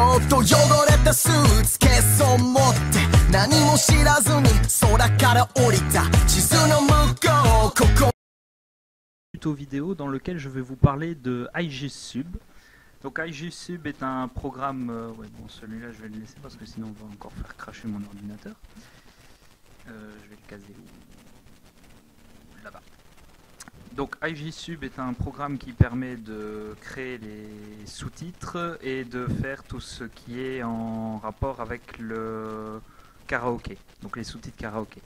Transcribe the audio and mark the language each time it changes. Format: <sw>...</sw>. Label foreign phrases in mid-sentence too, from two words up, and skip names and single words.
<ja>と汚れたスーツケースを持って何も知らずに空から降りた地図の向こうここ</ja> <fr>Tuto vidéo dans lequel je vais vous parler de IGSub. Donc IGSub est un programme, ouais, bon celui-là je vais le laisser parce que sinon on va encore faire cracher mon ordinateur. Je vais le caser où? Là-bas. Donc IGSub est un programme qui permet de créer les sous-titres et de faire tout ce qui est en rapport avec le karaoké, donc les sous-titres karaoké.</fr>